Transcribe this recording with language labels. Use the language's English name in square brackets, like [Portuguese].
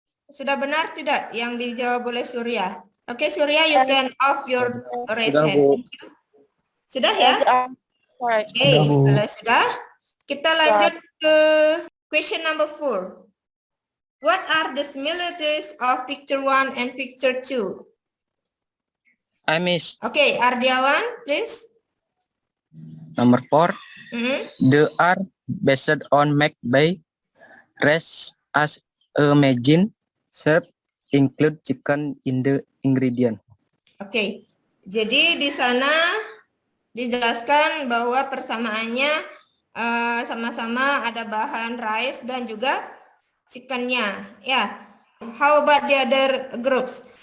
[Indonesian] Sudah benar tidak yang dijawab oleh Surya? [English] Okay, Surya, you can off your raise hand. Thank you. [Indonesian] Sudah ya? Oke, kalau sudah, kita lanjut ke [English] question number 4. What are the similarities of picture 1 and picture 2? Miss. Okay, Ardiawan, please. Number 4. They are based on make by rice as imagine serve include chicken in the ingredient. [Indonesian] Oke, jadi di sana dijelaskan bahwa persamaannya sama-sama ada bahan rice dan juga chickennya. [English] Ya, how about the other groups?